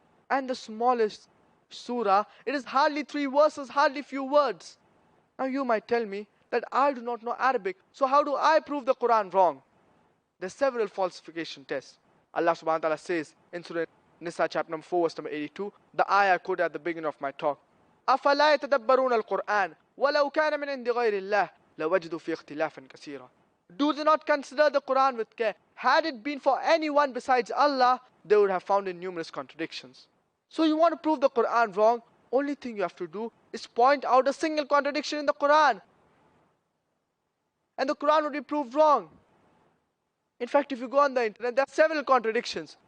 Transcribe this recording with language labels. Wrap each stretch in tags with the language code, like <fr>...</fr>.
<en>And the smallest surah, it is hardly 3 verses, hardly few words. Now you might tell me that I do not know Arabic, so how do I prove the Quran wrong? There are several falsification tests. Allah subhanahu wa ta'ala says in Surah Nisa chapter number 4 verse number 82, the ayah I quoted at the beginning of my talk.</en> <ar>أَفَلَا يَتَدَبَّرُونَ الْقُرْآنَ وَلَوْ كَانَ مِنْ عِنْدِ غَيْرِ اللَّهِ لَوَجْدُوا فِي اخْتِلَافًا كَثِيرًا.</ar> <en>Do they not consider the Quran with care? Had it been for anyone besides Allah, they would have found in numerous contradictions. So you want to prove the Quran wrong, only thing you have to do is point out a single contradiction in the Quran. And the Quran would be proved wrong. In fact, if you go on the internet, there are several contradictions.</en>